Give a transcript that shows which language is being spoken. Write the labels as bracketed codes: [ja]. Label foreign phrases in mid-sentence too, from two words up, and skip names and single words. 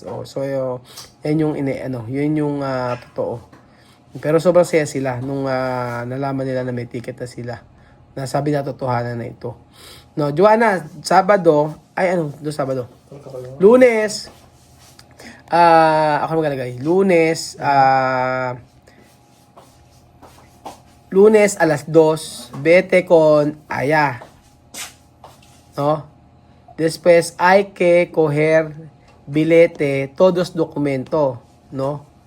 [tl] So yan yung yun yung totoo. Pero sobrang saya sila nung nalaman nila na may ticket na sila. Nasabi na totohanan na ito. No, Joanna, Sabado, Sabado. Lunes, ako magalagay. [es] Lunes alas 2, vete con Aya. ¿No? Después hay que coger billete, todos documento, ¿no?